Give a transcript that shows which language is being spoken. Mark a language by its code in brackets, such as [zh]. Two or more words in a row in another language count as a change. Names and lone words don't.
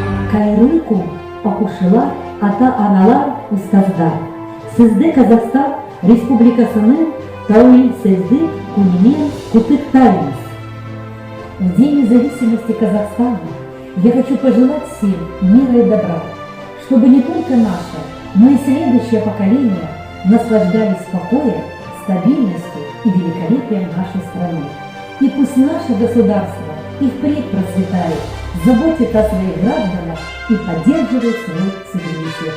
[kk] Кайрылку окушылар, ата-аналар, устаздар. Сізді Казахстан Республикасының тәуелсіздік күнімен құттықтаймыз. [ru] В День независимости Казахстана я хочу пожелать всем мира и добра, чтобы не только наше, но и следующее поколение наслаждались покоем, стабильностью и великолепием нашей страны. И пусть наше государство и впредь процветает, заботит о своих гражданах и поддерживает свой суверенитет.